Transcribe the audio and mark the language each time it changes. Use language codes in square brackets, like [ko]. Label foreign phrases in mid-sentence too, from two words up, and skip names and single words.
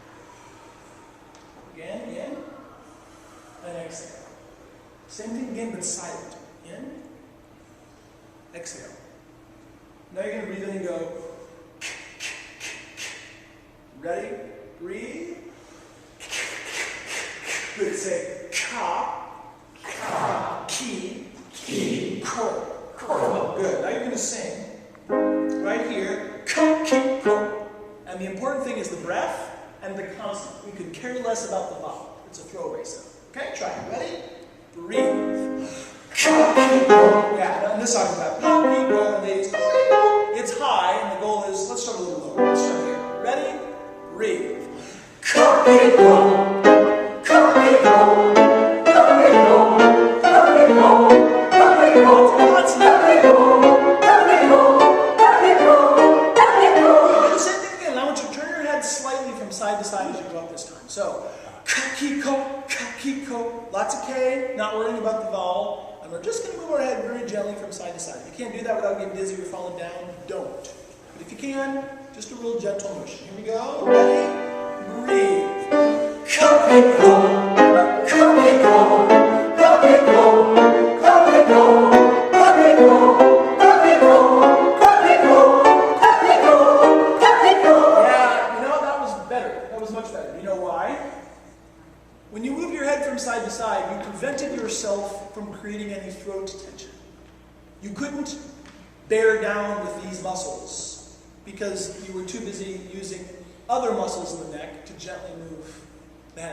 [en] Again, in, and exhale. Same thing again, but silent. In, exhale. Now you're going to breathe in and go. Ready? Breathe. Good. Say ka, ki, ko. Good. Now you're going to sing right here. Ka, ki, ko. And the important thing is the breath and the consonant. We could care less about the vowel. It's a throwaway sound. Okay, try it. Ready? Breathe. Yeah, on this side of that. It's high, and the goal is, let's start a little lower. Let's start here. Ready? Breathe. Side to side as you go up this time. So, ka-ki-ko, lots of K, not worrying about the vowel. And we're just going to move our head very gently from side to side. If you can't do that without getting dizzy or falling down, don't. But if you can, just a real gentle motion. Here we go. Ready? Breathe. Ka-ki-ko, ka-ki-ko, ka-ki-ko, ka-ki-ko, ka-ki-ko. When you move your head from side to side, you prevented yourself from creating any throat tension. You couldn't bear down with these muscles because you were too busy using other muscles in the neck to gently move the head.